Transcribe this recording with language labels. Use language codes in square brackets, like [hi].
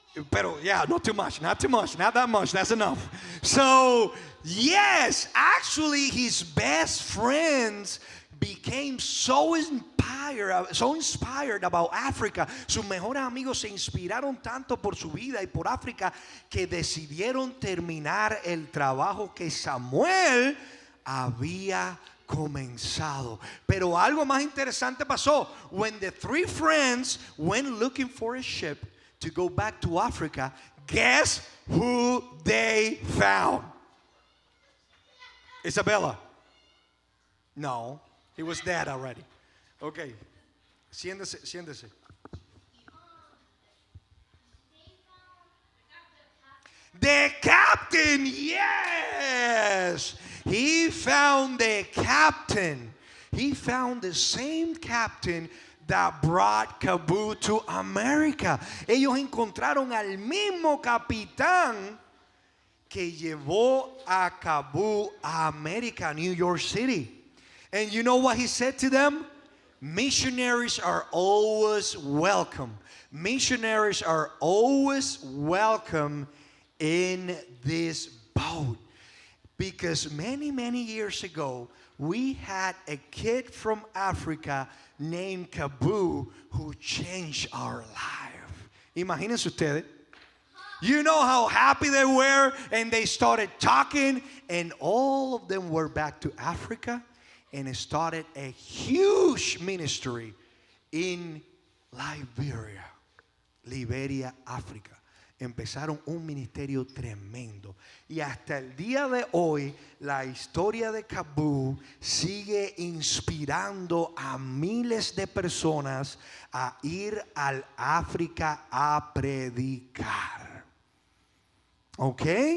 [en] Pero, yeah, not too much, not that much, that's enough. So, yes, actually his best friends became so inspired about Africa. [es] Sus mejores amigos se inspiraron tanto por su vida y por África que decidieron terminar el trabajo que Samuel había comenzado. Pero algo más interesante pasó. [en] When the three friends went looking for a ship to go back to Africa, guess who they found? Isabella. No, he was dead already. [es] Okay, siéntese. [en] The captain, yes. He found the captain. He found the same captain that brought Kabu to America. [es] Ellos encontraron al mismo capitán que llevó a Kabu a América, New York City. [en] And you know what he said to them? Missionaries are always welcome. Missionaries are always welcome in this boat. Because many years ago, we had a kid from Africa named Kabu who changed our life. [es] Imagínense ustedes. [en] You know how happy they were, and they started talking, and all of them were back to Africa and started a huge ministry in Liberia, África. [es] Empezaron un ministerio tremendo. Y hasta el día de hoy, la historia de Kabu sigue inspirando a miles de personas a ir al África a predicar. ¿Ok?